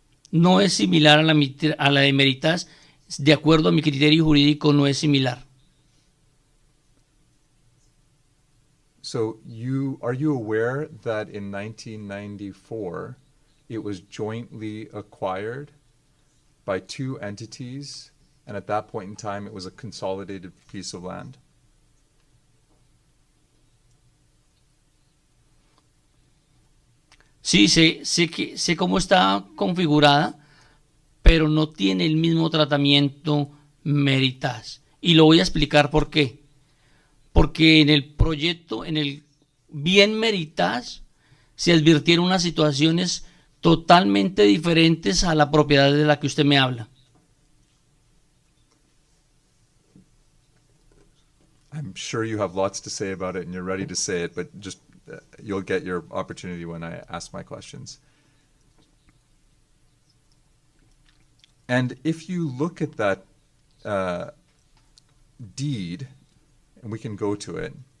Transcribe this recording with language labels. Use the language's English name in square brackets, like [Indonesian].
[Spanish] No es similar a la de Meritage, de acuerdo a mi criterio jurídico no es similar. [English] So are you aware that in 1994 it was jointly acquired by two entities, and at that point in time it was a consolidated piece of land? [Spanish] Sí, sé cómo está configurada, pero no tiene el mismo tratamiento Meritage. Y lo voy a explicar por qué. Porque en el proyecto, en el bien Meritage, se advirtieron unas situaciones totalmente diferentes a la propiedad de la que usted me habla. [English] I'm sure you have lots to say about it and you're ready to say it, but just you'll get your opportunity when I ask my questions. And if you look at that deed, and we can go to it.